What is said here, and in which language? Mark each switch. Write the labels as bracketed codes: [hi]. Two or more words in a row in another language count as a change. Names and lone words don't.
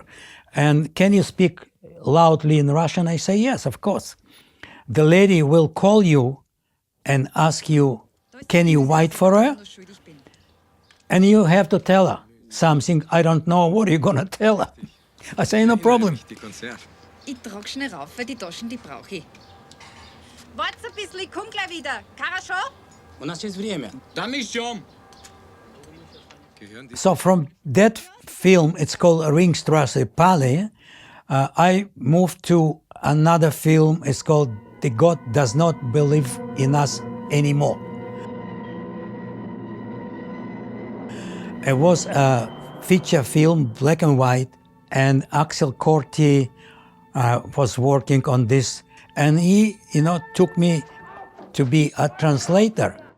[en] And can you speak loudly in Russian? I say, yes, of course. The lady will call you and ask you, can you wait for her? And you have to tell her something. I don't know what you're gonna tell her. I say, no problem. [de] Ich trag schnell rauf, weil die Taschen, die brauch ich. Wart's ein bisschen, ich komm gleich wieder. [ru] Хорошо? У нас есть время. Да мы ждем. [en] So from that film, it's called Ringstrasse Palais, I moved to another film. It's called The God Does Not Believe in Us Anymore. It was a feature film, black and white, and Axel Corti was working on this, and he, took me to be a translator.